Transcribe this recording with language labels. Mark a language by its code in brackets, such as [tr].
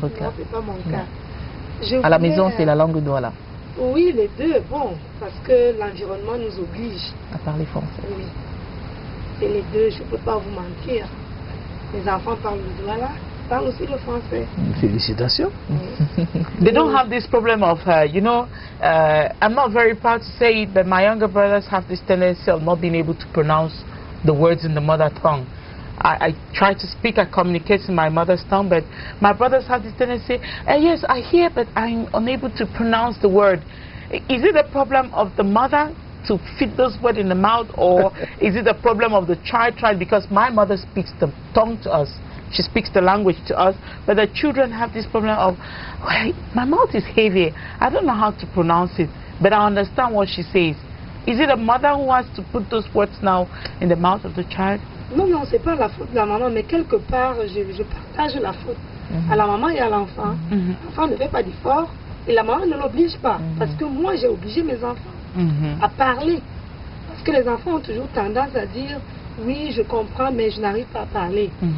[fr] Non, c'est pas mon cas. À la maison, c'est la langue Douala. Oui, les deux, bon, parce que l'environnement nous oblige à parler français. Oui, c'est les deux, je ne peux pas vous mentir. Les enfants parlent le Douala, parlent aussi le français. Félicitations. [en] They don't have this problem of, I'm not very proud to say it, but my younger brothers have this tendency of not being able to pronounce the words in the mother tongue. I try to speak, I communicate in my mother's tongue, but my brothers have this tendency, yes, I hear, but I'm unable to pronounce the word. Is it a problem of the mother to fit those words in the mouth, or is it a problem of the child trying? Because my mother speaks the tongue to us, she speaks the language to us, but the children have this problem of, well, my mouth is heavy, I don't know how to pronounce it, but I understand what she says. Is it a mother who has to put those words now in the mouth of the child? [fr] Non, non, c'est pas la faute de la maman, mais quelque part, je partage la faute à la maman et à l'enfant. L'enfant ne fait pas d'effort et la maman ne l'oblige pas. Parce que moi, j'ai obligé mes enfants à parler. Parce que les enfants ont toujours tendance à dire, oui, je comprends, mais je n'arrive pas à parler.